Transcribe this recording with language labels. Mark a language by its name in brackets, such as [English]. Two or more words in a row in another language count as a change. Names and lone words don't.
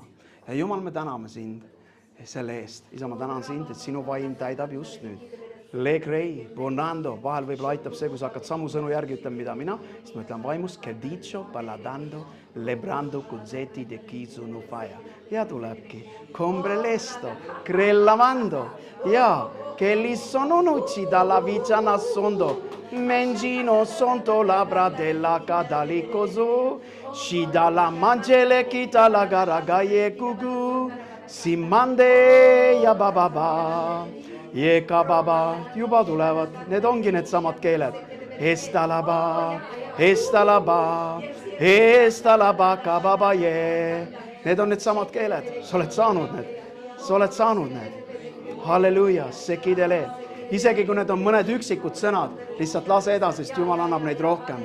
[Estonian] Ja Jumal, me täname sind selle eest. Isa, ma tänan sind, et sinu vaim täidab just nüüd. Legrei, bonando, vahel võib-olla aitab see, kui sa hakkad samu sõnu järgi ütlema, mida mina, siis ma ütlen vaimus, che dicho, paladando, lebrando, cuzzeti, de kizu, nufaja. Ja tulebki, combrelesto, crellamando, ja, che li sono nucci dalla vicia nascondo, mengino sonto labra della cadalicoso, si dalla mangele kita la garagaye gugu, si mande ya bababa. Jekababa, juba tulevad, need ongi need samad keeled. Estalaba, estalaba, estalaba, kababa, need on need samad keeled, sa oled saanud need. Halleluuja, sekidele. Isegi kui need on mõned üksikud sõnad, lihtsalt lase edasi, sest Jumal annab neid rohkem.